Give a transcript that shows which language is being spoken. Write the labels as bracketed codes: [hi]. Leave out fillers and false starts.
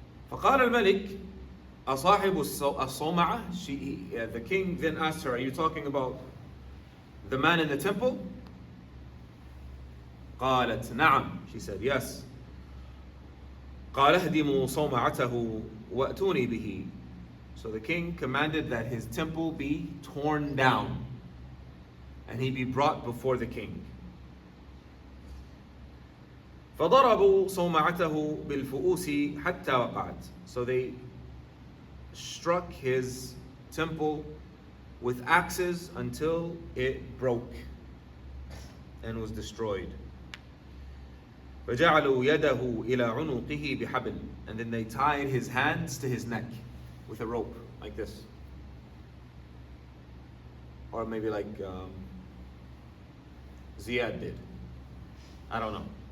[ar] فقال الملك أصاحب الصومعة. [en] The king then asked her, are you talking about the man in the temple? [ar] قالت نعم. [en] She said, yes. [ar] قال اهدموا صومعته وأتوني به. [en] So the king commanded that his temple be torn down and he be brought before the king. [ar] فضربوا صومعته بالفؤوس حتى وقعت. [en] So they struck his temple with axes until it broke and was destroyed. [ar] فجعلوا يده إلى عنقه بحبل. [en] And then they tied his hands to his neck with a rope like this. Or maybe like Ziyad did. I don't know.